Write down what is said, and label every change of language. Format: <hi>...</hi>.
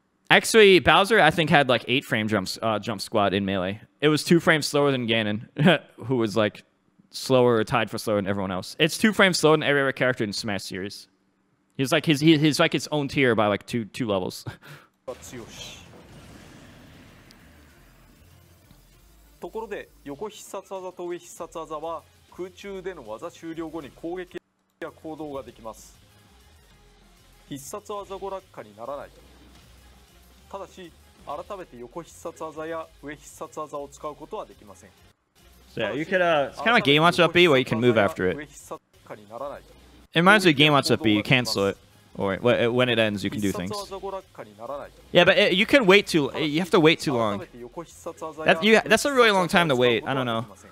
<en>Actually, Bowser, I think, had like 8 frame jump squad in Melee. It was 2 frames slower than Ganon, who was like slower or tied for slower than everyone else. It's 2 frames slower than every other character in Smash series. He's like he's like his own tier by like two levels.</en> <ja>ところで横必殺技と上必殺技は空中での技終了後に攻撃や行動ができます。必殺技後落下にならない。ただし改めて横必殺技や上必殺技を使うことはできません。</ja> <en>So yeah, you could it's kind of like Game Watch Up B where you can move after it. It reminds me of Game Watch Up B, you cancel it. Or when it ends, you can do things. Yeah, but you can wait too. You have to wait too long. That's a really long time to wait. I don't know.</en>